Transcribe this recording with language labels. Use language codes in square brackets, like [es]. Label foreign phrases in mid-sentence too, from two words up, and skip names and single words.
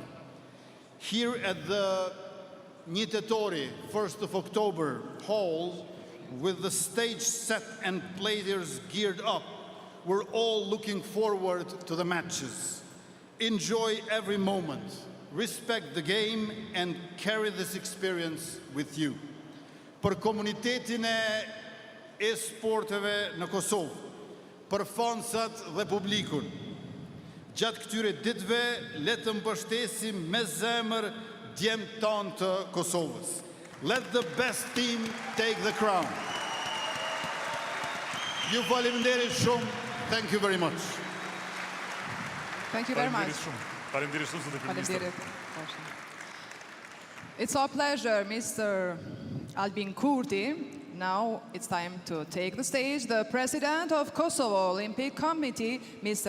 [en] Here at the Nitetori 1st of October Hall, with the stage set and players geared up, we're all looking forward to the matches. Enjoy every moment, respect the game, and carry this experience with you. [sq] Për komunitetin e e-sporteve në Kosovë, për fansat dhe publikun, gjatë këtyre ditëve, le të mbështesim me zemër djemt tanë të Kosovës. [en] Let the best team take the crown. [sq] Ju faleminderit shumë. [en] Thank you very much. Thank you very much. [sq] Faleminderit shumë zoti kryeminist. [en] It's our pleasure, Mr. Albin Kurti. Now it's time to take the stage the President of Kosovo Olympic Committee, Mr.